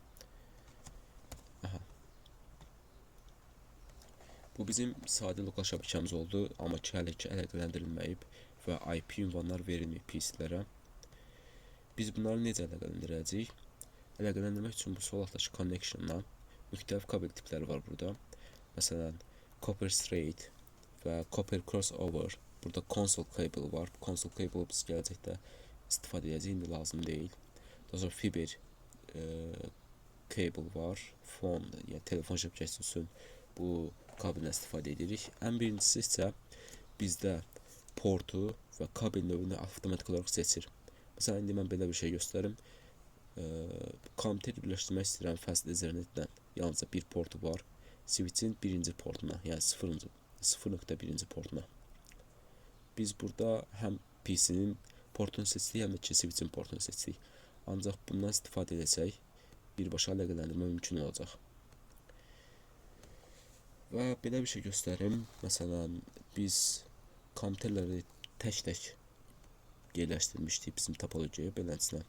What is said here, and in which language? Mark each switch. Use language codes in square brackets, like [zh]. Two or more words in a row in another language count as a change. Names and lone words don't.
[az] Bu bizim sadə lokal şəbəkəmiz oldu, amma ki hələ ki əlaqələndirilməyib və IP ünvanlar verilməyib PC-lərə. Biz bunları necə əlaqələndirəcəyik? Əlaqələndirmək üçün bu sol altdakı connection-dan müxtəlif kabel tipləri var burada. Məsələn, [en] copper straight və copper crossover. [az] Burada [en] console cable [az] var. Bu [en] console cable [az] biz gələcəkdə istifadə edəcəyik, indi lazım deyil. Daha sonra [en] fiber cable [az] var. Phone, yəni telefon şəbəkəsi üçün bu kabeldən istifadə edirik. Ən birincisi isə bizdə portu və kabel növünü avtomatik olaraq seçir. Məsələn, indi mən belə bir şey göstərim. Kompüteri birləşdirmək istəyirəm [en] fast Ethernet- [az] dən. Yalnızca bir portu var. Switch-in birinci portuna, yəni 0.1-ci portuna. Biz burada həm PC-nin portunu seçdik, həm də switch-in portunu seçdik. Ancaq bundan istifadə edəcək, birbaşa əlaqələndirmə mümkün olacaq. Və belə bir şey göstərim. Məsələn, biz kompüterləri tək-tək yerləşdirmişdik bizim topologiyaya beləsinə.